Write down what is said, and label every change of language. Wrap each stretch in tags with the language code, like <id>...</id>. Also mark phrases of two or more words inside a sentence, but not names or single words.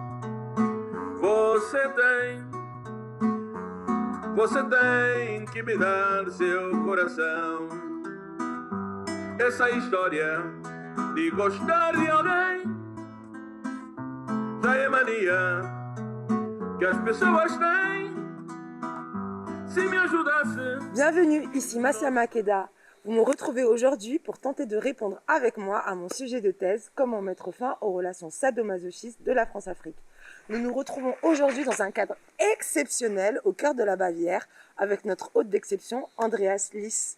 <pt>Você tem que me dar seu coração. Essa história de gostar de alguém já é mania que as pessoas têm. Se me ajudasse.</pt> <fr>Bienvenue, ici Massia Makeda. Vous me retrouvez aujourd'hui pour tenter de répondre avec moi à mon sujet de thèse, comment mettre fin aux relations sadomasochistes de la France-Afrique. Nous nous retrouvons aujourd'hui dans un cadre exceptionnel au cœur de la Bavière avec notre hôte d'exception, Andreas Liss.</fr>